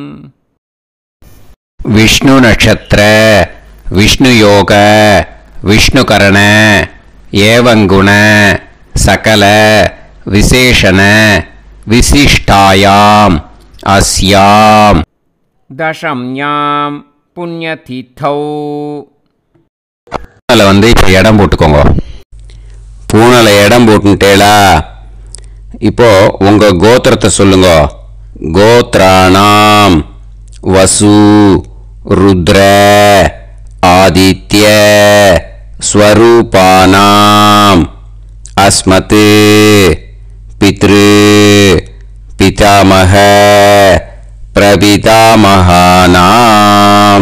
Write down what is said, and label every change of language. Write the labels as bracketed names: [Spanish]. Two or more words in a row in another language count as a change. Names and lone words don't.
[Sanskrit] विष्णु नक्षत्र विष्णु योग विष्णुकरण एवं गुण सकल विशेषण विशिष्टायां अस्यां दशम्यां पुण्यतिथौ. [Tamil] வந்து இப்போ இடம் போட்டுக்கோங்க. பூனல இடம் போட்டுட்டேளா? இப்போ உங்க கோத்திரத்தை சொல்லுங்க. [Sanskrit] गोत्राणां वसु रुद्र आदित्य स्वरूपाणां अस्मत् पितृ पितामह प्रपितामहानां.